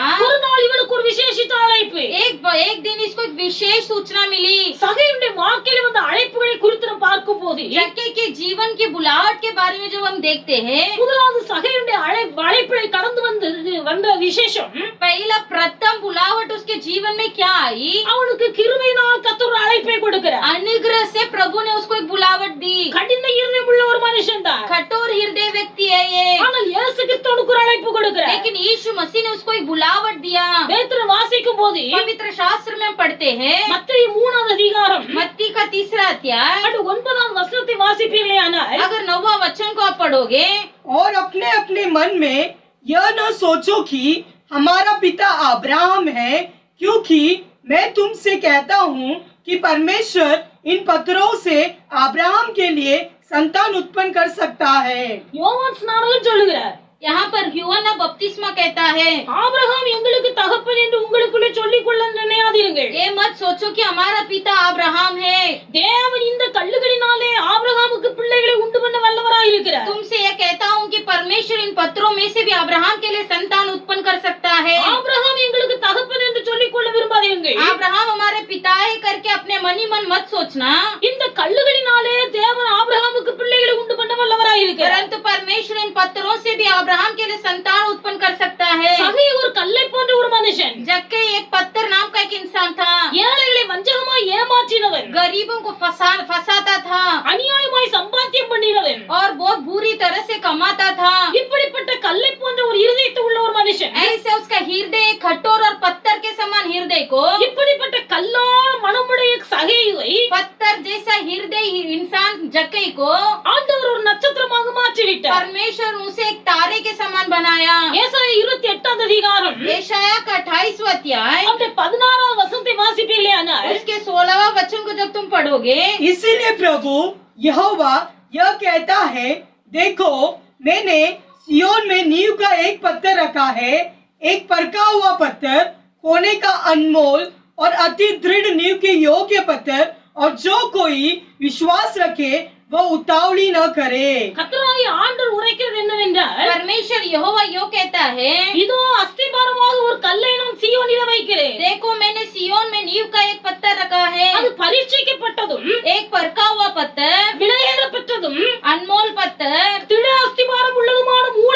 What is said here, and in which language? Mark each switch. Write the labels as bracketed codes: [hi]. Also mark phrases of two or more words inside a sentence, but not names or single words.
[ta] ஒரு நாள் இவனுக்கு ஒரு விசேஷித்த அழைப்பு, [hi] एक दिन इसको एक विशेष सूचना मिली। [ta] சகையுடைய வாழ்க்கையில் வந்த அழைப்புகளை குறித்து நாம் பார்க்கும் போது [hi] जक्कई के जीवन की बुलावट के बारे में जब हम देखते हैं, [ta] முதலாவது சகையுடைய அழைப்பை கடந்து வந்த விசேஷம், [hi] पहला प्रथम बुलावट उसके जीवन में क्या आई? [ta] அவனுக்கு கிருபையினால் கர்த்தர் ஒரு அழைப்பை கொடுக்கிறார். [hi] अनुग्रह से प्रभु ने उसको एक बुलावट दी। [ta] கடின இருதயம் உள்ள ஒரு மனுஷன் தான், [hi] कठोर हृदय व्यक्ति है ये, [ta] ஆனால் இயேசு கிறிஸ்துவுக்கு ஒரு அழைப்பு கொடுக்கிறார். [hi] लेकिन यीशु मसीह ने उसको एक बुलावट दिया। [ta] வேதத்துல வாசிக்கும் போது [hi] पवित्र शास्त्र में हम पढ़ते हैं, [ta] மத்தேயு 3வது அதிகாரம் [hi] मत्ती का 3रा अध्याय, [ta] அது 9வது வசனத்தை வாசிப்பீர்களேயானால், [hi] अगर 9वां वचन को आप पढ़ोगे, और अपने अपने मन में यह न सोचो कि हमारा पिता अब्राहम है, क्योंकि मैं तुमसे कहता हूँ कि परमेश्वर इन पत्थरों से अब्राहम के लिए संतान उत्पन्न कर सकता है। [ta] யோவான் ஸ்நானகன் சொல்லுகிறார், [hi] यहाँ पर यूहन्ना बपतिस्मा कहता है, [ta] ஆபிரகாம் எங்களுக்கு தகப்பன் என்று உங்களுக்குள்ளே சொல்லிக் கொள்ள நினையாதீர்கள். [hi] ये मत सोचो कि हमारा पिता अब्राहम है। [ta] தேவன் இந்த கல்லுகளினாலே ஆபிரகாமுக்கு பிள்ளைகளை உண்டு பண்ண வல்லவராய் இருக்கிறார். [hi] तुमसे ये कहता हूँ कि परमेश्वर इन पत्थरों में से भी अब्राहम के लिए संतान उत्पन्न कर सकता है। [ta] ஆபிரகாம் எங்களுக்கு தகப்பன் என்று சொல்லிக் கொள்ள விரும்பாதீர்கள். [hi] अब्राहम हमारे पिता है करके अपने मन ही मन मत सोचना। [ta] இந்த கல்லுகளினாலே தேவன் ஆபிரகாமுக்கு பிள்ளைகளை உண்டு பண்ண வல்லவராய் இருக்கிறார். [hi] परंतु परमेश्वर इन पत्थरों से भी अब्राहम के लिए संतान उत्पन्न कर सकता है। [ta] சகை ஒரு கல்லை போன்ற ஒரு மனுஷன், [hi] जक्कई एक पत्थर नाम का एक इंसान था। [ta] ஏழைகளை வஞ்சகமாய் ஏமாற்றினவன், [hi] गरीबों को फंसाता था [ta] அநியாயமாய் சம்பாத்தியம் பண்ணினவன், [hi] और बहुत बुरी तरह से कमाता था। [ta] இப்படிப்பட்ட கல்லை போன்ற ஒரு இருதயத்தை உள்ள ஒரு மனுஷன், [hi] ऐसे उसका हृदय कठोर और पत्थर के समान हृदय को, [ta] இப்படிப்பட்ட கல்லான மனமுடைய சகையை [hi] पत्थर जैसा हृदय इंसान जक्कई को [ta] ஆண்டவர் ஒரு நட்சத்திரமாக மாற்றிவிட்டார். [hi] परमेश्वर उसे एक तारे के समान बनाया। [ta] ஏசாயா 28வது அதிகாரம் [hi] यशाया का 28वां अध्याय, [ta] அவருடைய 16வது வசனத்தை வாசிப்பீர்களேயானால், [hi] उसके 16वां वचन को जब तुम पढ़ोगे, इसीलिए प्रभु यहोवा यह कहता है, देखो मैंने सियोन में नींव का एक पत्थर रखा है, एक परखा हुआ पत्थर, कोने का अनमोल और अति दृढ़ नींव के योग्य पत्थर, और जो कोई विश्वास रखे वो उतावली न करे। [ta] கர்த்தராகிய ஆண்டவர் உரைக்கிறது என்னவென்றால், [hi] परमेश्वर यहोवा यो कहता है, [ta] இதோ அஸ்திபாரமாக ஒரு கல்லை நான் சீயோனிலே வைக்கிறேன். [hi] देखो मैंने सियोन में नींव का एक पत्थर रखा है, [ta] அது பரீட்சிக்கப்பட்டதும் [hi] एक परखा हुआ पत्थर, [ta] விலையேற பெற்றதும் [hi] अनमोल पत्थर, [ta] திட அஸ்திபாரம் உள்ளதுமான